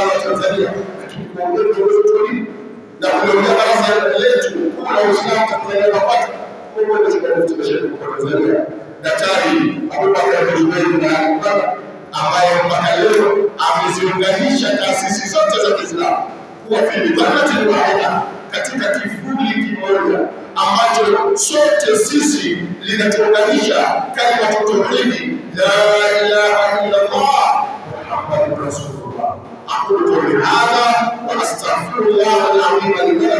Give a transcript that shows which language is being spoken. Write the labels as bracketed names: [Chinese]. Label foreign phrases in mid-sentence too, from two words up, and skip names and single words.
[Swahili] wa Tanzania, lakini kuombea viongozi wetu na kuliombea baraza letu kwa Uislamu Tanzania wapate kuombea chukua chetu kwa Tanzania, Daktari Abubakar Zubeir na Abubakar, ambaye mpaka leo ameziunganisha taasisi zote za Kiislamu kuwa filibanati waida katika kivuli kimoja ambacho sote sisi linatuunganisha kalima tauhidi [Arabic] لا إله إلا الله محمد رسول الله. أقول قولي هذا وأستغفر الله العظيم